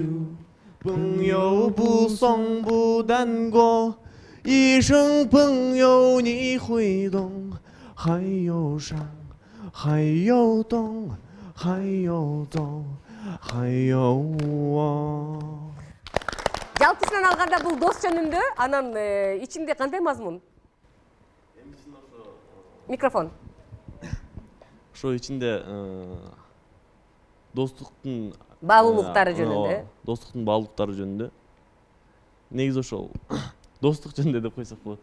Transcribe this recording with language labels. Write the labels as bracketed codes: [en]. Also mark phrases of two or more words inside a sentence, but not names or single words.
[zh] 朋友不送不难过，一声朋友你会懂。还有伤，还有痛，还有走，还有我。 [ky] Жалпысынан алганда бул дос жөнүндө, анан ичинде кандай мазмун? Микрофон. Ошо ичинде достуктун Баалуулуктары жөнүндө. Достуктун баалуулуктары жөнүндө. Негизи ошол достук жөнүндө деп койсок болот.